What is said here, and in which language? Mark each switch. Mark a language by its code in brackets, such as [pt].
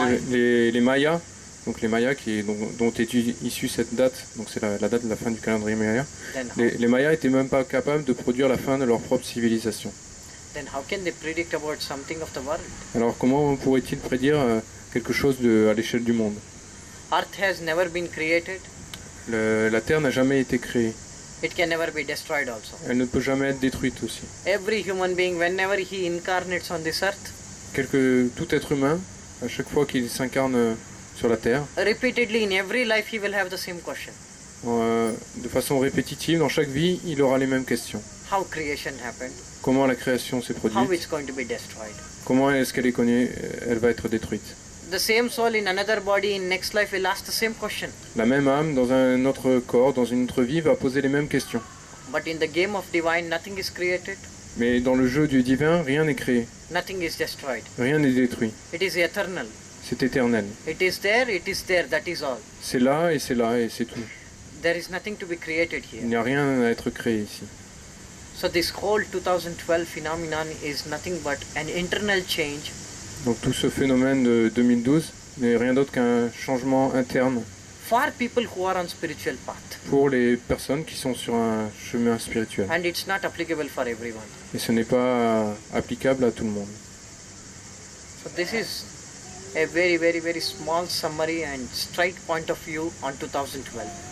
[fr] Les Mayas, donc les Mayas dont est issue cette date, donc c'est la date de la fin du calendrier Maya. [en] Then [fr] Les Mayas n'étaient même pas capables de produire la fin de leur propre civilisation. [en] how can they predict about something of the world? [fr] Alors comment pourraient-ils prédire quelque chose à l'échelle du monde? [en] Earth has never been created. [fr] La Terre n'a jamais été créée. [en] It can never be destroyed also. [fr] Elle ne peut jamais être détruite aussi. [en] Every human being, whenever he incarnates on this earth, [fr] Tout être humain, à chaque fois qu'il s'incarne sur la Terre, [en] repeatedly in every life he will have the same question. [fr] de façon répétitive, dans chaque vie, il aura les mêmes questions. [en] How creation happened, [fr] Comment la création s'est [en] how [fr] produite? [en] it's going to be destroyed. [fr] Comment est-ce qu'elle est connue? Elle va être détruite. [en] The same soul in another body in next life will ask the same question. [fr] La même âme, dans un autre corps, dans une autre vie, va poser les mêmes questions. [en] But in the game of divine, nothing is created, [fr] Mais dans le jeu du divin, rien n'est créé, [en] nothing is destroyed. [fr] rien n'est détruit. [en] It is eternal. [fr] C'est éternel. [en] It is there, that is all. [fr] C'est là, et c'est tout. [en] There is nothing to be created [fr] Il [en] here. [fr] n'y a rien à être créé ici. [en] So this whole 2012 phenomenon is nothing but an internal change [fr] Donc tout ce phénomène de 2012 n'est rien d'autre qu'un changement interne [en] for people who are on spiritual path. [fr] pour les personnes qui sont sur un chemin spirituel. [en] And it's not applicable for everyone. [fr] Et ce n'est pas applicable à tout le monde. [en] So this is a very, very, very small summary and straight point of view on 2012.